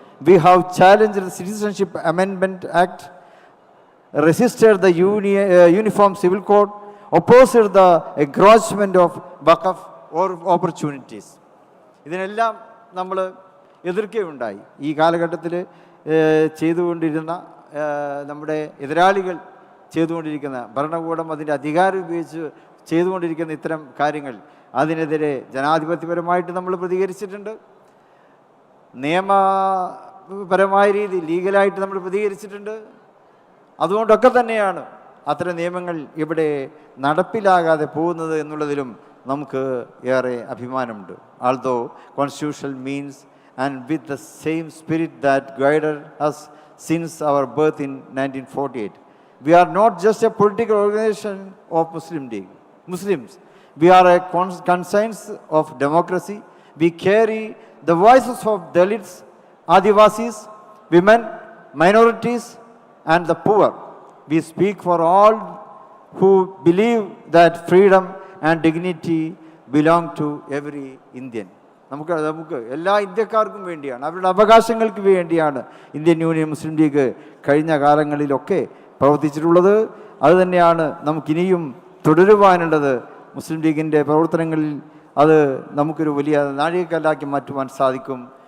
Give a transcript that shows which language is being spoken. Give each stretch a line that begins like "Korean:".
English: We have challenged the Citizenship Amendment Act, resisted the Uniform Civil Code, opposed the encroachment of Waqf or opportunities.
Malayalam: ഇതിനെല്ലാം നമ്മൾ എതിർക്കുകയുണ്ടായി. ഈ കാലഘട്ടത്തിൽ ചെയ്തുകൊണ്ടിരുന്ന നമ്മുടെ എതിരാളികൾ ചെയ്തുകൊണ്ടിരിക്കുന്ന ഭരണകൂടം അതിൻ്റെ അധികാരം ഉപയോഗിച്ച് ചെയ്തുകൊണ്ടിരിക്കുന്ന ഇത്തരം കാര്യങ്ങൾ, അതിനെതിരെ ജനാധിപത്യപരമായിട്ട് നമ്മൾ പ്രതികരിച്ചിട്ടുണ്ട്. നിയമപരമായ രീതി ലീഗലായിട്ട് നമ്മൾ പ്രതികരിച്ചിട്ടുണ്ട്. അതുകൊണ്ടൊക്കെ തന്നെയാണ് അത്തരം നിയമങ്ങൾ ഇവിടെ നടപ്പിലാകാതെ പോകുന്നത് എന്നുള്ളതിലും നമുക്ക് ഏറെ അഭിമാനമുണ്ട്.
English: Although constitutional means and with the same spirit that guided us since our birth in 1948, we are not just a political organization of Muslims. We are a conscience of democracy. We carry the voices of Dalits, Adivasis, women, minorities, and the poor. We speak for all who believe that freedom and dignity belong to every Indian.
Malayalam: നമുക്ക് എല്ലാ ഇന്ത്യക്കാർക്കും വേണ്ടിയാണ്, അവരുടെ അവകാശങ്ങൾക്ക് വേണ്ടിയാണ് Indian union മുസ്ലിം league കഴിഞ്ഞ കാലങ്ങളിലൊക്കെ പ്രവർത്തിച്ചിട്ടുള്ളത്. അതുതന്നെയാണ് നമുക്കിനിയും തുടരുവാനുള്ളത്. മുസ്ലിം ലീഗിൻ്റെ പ്രവർത്തനങ്ങളിൽ അത് നമുക്കൊരു വലിയ നാഴികക്കല്ലാക്കി മാറ്റുവാൻ സാധിക്കും.